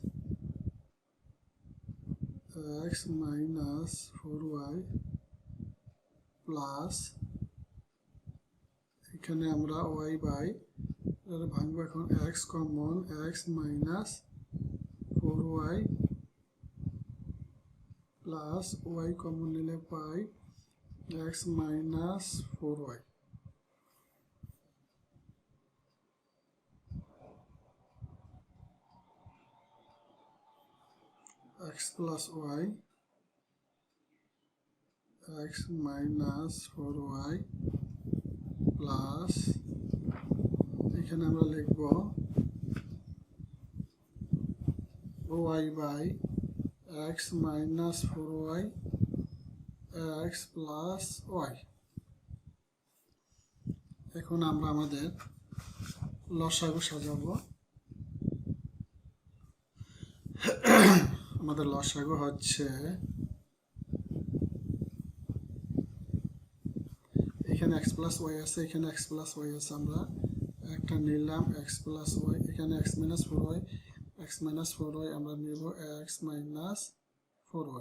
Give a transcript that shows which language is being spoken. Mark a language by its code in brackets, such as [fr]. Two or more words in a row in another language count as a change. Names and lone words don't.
[bn] x মাইনাস 4y প্লাস এখানে আমরা y বাই ভাঙবো এখন x কমন, x মাইনাস 4y প্লাস y কমন নিলে পাই x মাইনাস 4y। [en] x plus y x minus 4y [bn] প্লাস এখানে আমরা লিখব y বাই [en] x minus 4y x plus y। [bn] এখন আমরা আমাদের লসাগু সাজাবো। আমাদের লসাগু হচ্ছে এখানে x প্লাস y আছে, এখানে x প্লাস y আছে, আমরা একটা নিলাম x প্লাস y, এখানে x মাইনাস 4y, x মাইনাস 4y আমরা নিব x মাইনাস 4y।